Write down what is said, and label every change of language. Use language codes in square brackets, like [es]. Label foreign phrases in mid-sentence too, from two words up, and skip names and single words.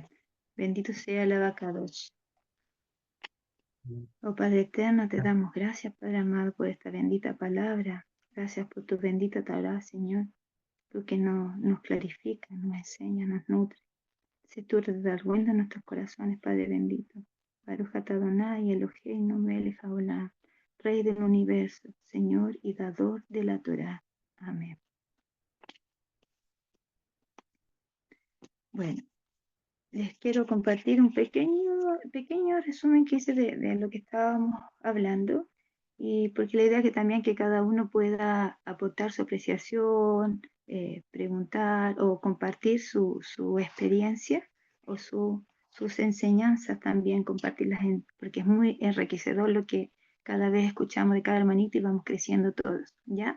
[es] Bendito sea el Abacadosh. Oh Padre eterno, te damos gracias, Padre amado, por esta bendita palabra. Gracias por tu bendita Torá, Señor. Tú que nos clarificas, nos enseñas, nos nutres. Si tú eres de en nuestros corazones, Padre bendito. [he] ברוך אתה אדוני אלוהינו מלך העולם, [es] Rey del universo, Señor y dador de la Torá. Amén. Bueno, les quiero compartir un pequeño resumen que hice de lo que estábamos hablando, y porque la idea es que también que cada uno pueda aportar su apreciación, preguntar o compartir su experiencia o sus enseñanzas también, compartirlas, porque es muy enriquecedor lo que cada vez escuchamos de cada hermanito y vamos creciendo todos, ¿ya?